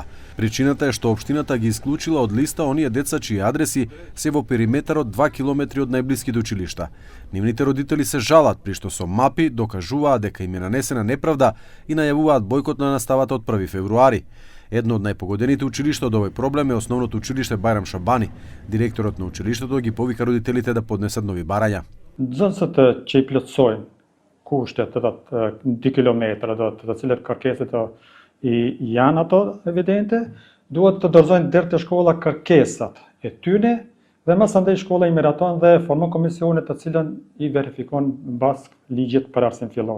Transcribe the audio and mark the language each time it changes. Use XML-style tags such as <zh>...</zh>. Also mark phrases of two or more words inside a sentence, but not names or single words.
<mk>Причината е што општината ги исклучила од листа оние деца чии адреси се во периметарот 2 километри од најблиските училишта. Нивните родители се жалат, при што со мапи докажуваат дека им е нанесена неправда и најавуваат бойкот на наставата од 1 февруари. Едно од најпогодените училишта од овој проблем е основното училиште Бајрам Шабани. Директорот на училиштето ги повика родителите да поднесат нови барања.</mk> <sq>Nxënësët që I plotësojnë kushtet të 2 kilometra të cilët kërkesat janë ato evidente, duhet të dorëzojnë deri te shkolla kërkesat e tyre dhe më së miri shkolla I miraton dhe formon komisione të cilën I verifikon mbas ligjit për arsim fillor.</sq>